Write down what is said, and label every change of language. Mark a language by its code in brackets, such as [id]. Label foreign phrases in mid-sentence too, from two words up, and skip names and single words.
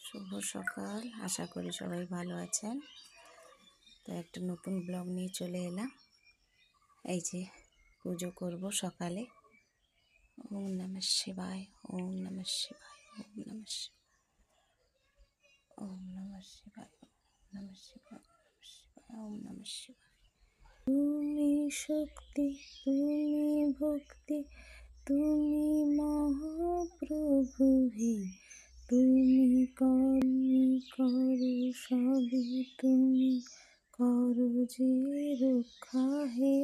[bn] শুভ সকাল, আশা করি সবাই ভালো আছেন। তো একটা নতুন ব্লগ নিয়ে চলে এলাম। এই যে পুজো করব সকালে। [sa] ওম নমঃ শিবায়, ওম নমঃ শিবায়, ওম নমঃ শিবায়, ওম নমঃ শিবায়, ওম নমঃ শিবায়, ওম নমঃ শিবায়। [bn] তুমি শক্তি, তুমি ভক্তি, তুমি মহাপ্রভু হে। তুমি করো সবই, তুমি করো যে রক্ষা হে।